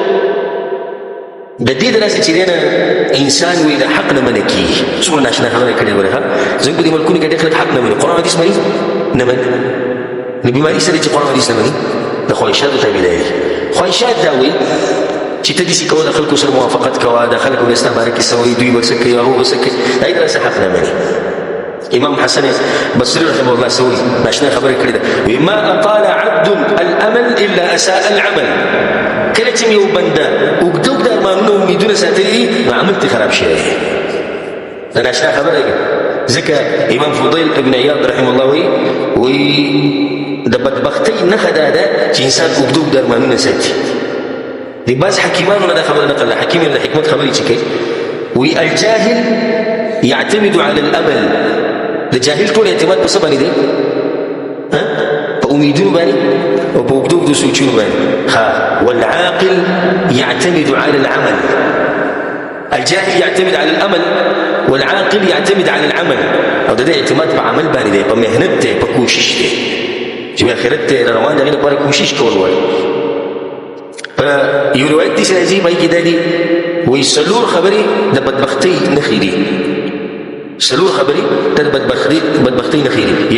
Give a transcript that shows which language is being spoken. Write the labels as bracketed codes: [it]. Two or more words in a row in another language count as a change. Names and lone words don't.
[ps] د دې د لاسه چې دی نه انسان وي د حق نه منع کېږي څومره ناشنا خبره کړې وره زموږ په دې ملکونو کې ډېر خلک حق نه مني قرآن حدیث مني نه مني نو بیماري سره چې قرآن حدیث نه مني د خواهشاتو تابعداري خواهشات دا وایي چې ته داسې کوه د خلکو سره موافقت کوه د خلکو بیا ستا باره کې څه وایي دوی به څه کوي هغه به څه کوي دا یې د لاسه حق نه مني امام حسن بصري رحمه الله سوي ناشنا خبره کړې ده [ar] ما اطال عبد الامل الا اساء [ps] العمل کله چې یو بنده اوږده ارمانونه امیدونه ساتلي نو عمل ته خراب شي دا ناشنا خبره ده ځکه امام فضیل ابن عیاض رحمه الله وایي د بدبختۍ نښه دا ده چې انسان اوږده ارمانونه ساتي د بعض حکیمانو نه دا خبره نقل ده حکیم د حکمت خبرې چې کوي وایي الجاهل [ar] يعتمد على الامل [ps] د جاهل ټول اعتماد په څه باندې دی په امیدونو باندې او په اوږدو اوږدو سوچونو باندې. [ar] والعاقل يعتمد على العمل. الجاهل يعتمد على الامل والعاقل يعتمد على العمل. [ps] او د دې اعتماد په عمل باندې دی، په مهنت دی، په کوشش دی چې آخرت ته روان دی، هغې لپاره کوشش کول وایي. په یو روایت داسې راځي په هغې کې دا دي وایي څلور خبرې د بدبختۍ نښې دي. څلور خبرې د بدبختۍ نښې دي.